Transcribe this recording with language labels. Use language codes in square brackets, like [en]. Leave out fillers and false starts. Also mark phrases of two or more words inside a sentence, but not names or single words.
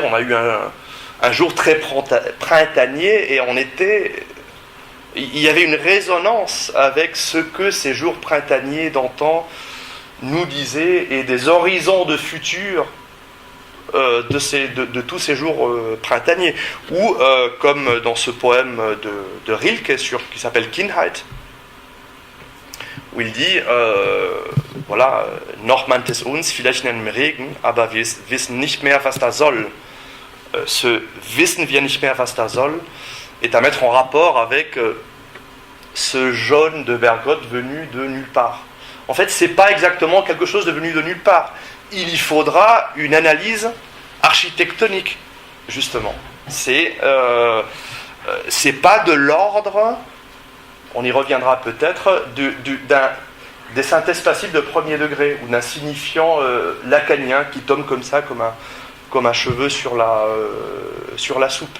[fr] On a eu un jour très printanier et il y avait une résonance avec ce que ces jours printaniers d'antan nous disaient et des horizons de futur de tous ces jours printaniers. Ou comme dans ce poème de Rilke qui s'appelle Kindheit, où il dit voilà, [de] noch meint es uns vielleicht in einem Regen, aber wir wissen nicht mehr, was da soll. [fr] Ce [de] wissen wir nicht mehr, was da soll [fr] est à mettre en rapport avec ce jaune de Bergotte venu de nulle part. En fait, c'est pas exactement quelque chose de venu de nulle part. Il y faudra une analyse architectonique, justement. C'est pas de l'ordre, on y reviendra peut-être, des synthèses passives de premier degré, ou d'un signifiant lacanien qui tombe comme ça, comme un cheveu sur la soupe.